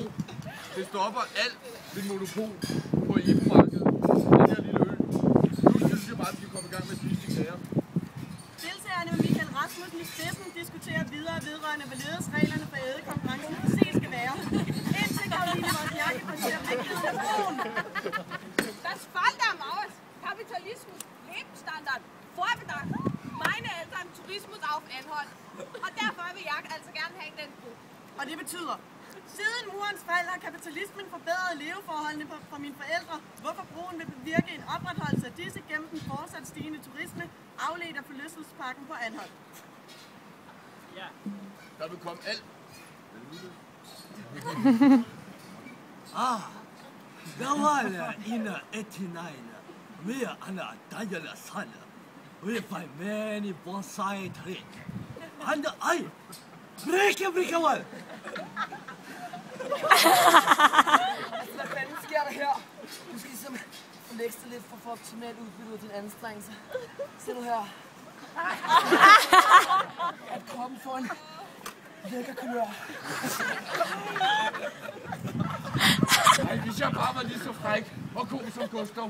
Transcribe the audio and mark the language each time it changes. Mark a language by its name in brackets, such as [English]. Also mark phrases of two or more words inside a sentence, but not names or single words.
[Danish] Det stopper alt dit monopol på Ebo-markedet. Den her lille ø. Nu synes jeg bare, at vi skal komme i gang med sidste kager. Deltagerne med Michael Rasmussen i spidsen diskuterer videre vedrørende, hvorledes reglerne for ædekonkurrencen præcis skal være. Indtil Caroline Wozniacki præsenterer vigtigheden af broen. [German] Das Fall der Maus, Kapitalismus, Lebensstandard, Vorbedacht, meine Eltern, Tourismus auf Anholt. [Danish] Og derfor vil jeg altså gerne have den bro. Og det betyder, siden murens fald har kapitalismen forbedret leveforholdene for mine forældre, hvorfor broen vil bevirke en opretholdelse af disse gennem den fortsat stigende turisme, afledt af forlystelsesparken på Anholt. Ja. Der vil komme alt. Der var en 89 mere end Daniel Sand. [English] We buy many bonsai trees. And I break wall. [Danish] Hvad fanden sker der her? Du skal ligesom lægge dig lidt for at få optimalt udbytte af din anstrengelse. Se nu her. At kroppen får en lækker kulør. Ej, hvis jeg bare var lige så fræk og god som Gustav,